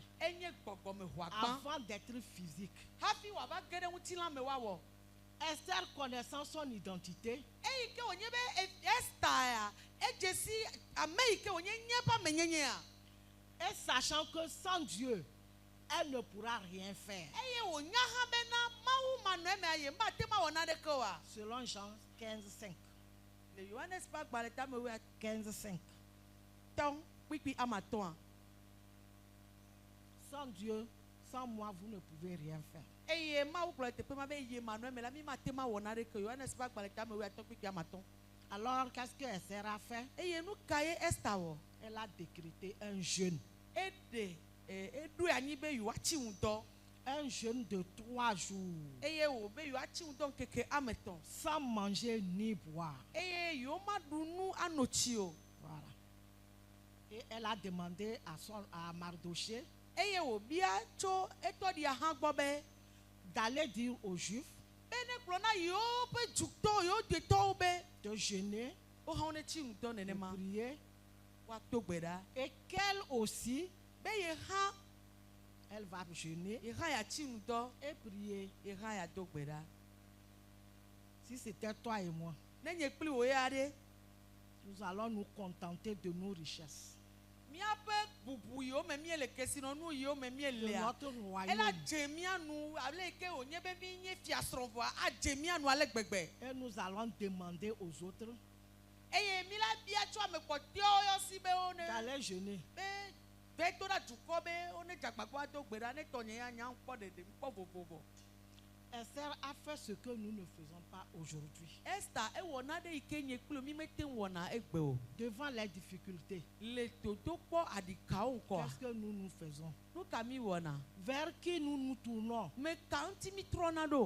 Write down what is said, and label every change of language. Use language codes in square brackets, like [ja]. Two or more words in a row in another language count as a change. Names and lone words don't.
[ee] enye gbɔgbɔme hoa gbã [fr] Avant d'être physique. [ee] hafi wòava ge ɖe ŋutilã me woawɔ. [fr] Esther, connaissant son identité, [ee] Eyi ke wònye be Esther ya edze si ame yi ke wònye nye ƒe amenyenyea [fr] et sachant que sans Dieu, elle ne pourra rien faire. [ee] eye wònya hã bena Mawu manɔ emea ye mate ma wɔ naɖeke oa. [fr] Selon Jean 15:5. [ee] Le Yohanes ƒe agbalẽ tame wo 15:5. atɔ̃ kpikpi amatɔ̃a. [fr] Sans Dieu, sans moi, vous ne pouvez rien faire. [ee] eye mawu kplɔ teƒe ma be eye manɔ me la mi ma te ma wɔna ɖe ke Yohanes ƒe agbalẽ tame wo atɔ kpekpe amatɔ. [fr] Alors, qu'est-ce que Esther a fait? [ee] Eye nu ka ye Esther wɔ? [fr] Elle a décrété un jeûne. [ee] Eɖoe anyi be yewoatsi ŋudɔ. [fr] Un jeûne de 3 jours. [ee] Eye wo be yewoatsi ŋudɔ ŋkeke ame etɔ̃. [fr] Sans manger ni boire. [ee] Eye yewo ma ɖu nu ano tsi o. [fr] Voilà. Et elle a demandé à Mardoché [ee] Eye wo bia tso etɔ ɖia hã gbɔ be [fr] d'aller dire aux Juifs [ee] be ne gblɔ na yewo ƒe dzutɔ yewo detɔwo be [fr] de jeûner, [ee] wo hã wonetsi ŋudɔ [fr] de [ee] nenema [fr] prier, [ee] woato gbe ɖa. [fr] et qu'elle aussi, [ee] Be ye hã [fr] elle va jeûner [ee] yatsi ŋudɔ [fr] et prier. [ee] ye hã yado gbe ɖa. [fr] Si c'était toi et moi, [ee] Ne nye kpli wo ya ɖe [fr] nous allons nous contenter de nos richesses, [ee] míaƒe bubu yiwo me mie le kesinɔnu yiwo me mie [fr] de [ee] lea. [fr] notre [ee] Ela [fr] royaume. [ee] dze mía nu ale yi ke wònye be mí nye fiasrɔ̃ adze mía nu ale gbegbe. [fr] Et nous allons demander aux autres [ee] Eye mí la bia tso ame kpɔtɔewo yɔsi be wo ne [fr] d'aller jeûner. [ee] be to ɖa dukɔ be wo ne dzagbagba do gbe ɖa ne tɔnye ya nya ŋkpɔ ɖeɖe ŋkpɔ vovovo. [fr] Esther a fait ce que nous ne faisons pas aujourd'hui. [ee] Esther ewɔ na ɖe yi ke nye kpli mi mete ŋu wɔna egbe o. [fr] Devant les difficultés, [ee] Le toto kpɔ aɖikawo ŋkɔa [fr] qu'est-ce que nous faisons? [ee] nu ka mi wɔna? [fr] Vers qui nous nous tournons? [ee] Me ka ŋuti mi trɔna ɖo?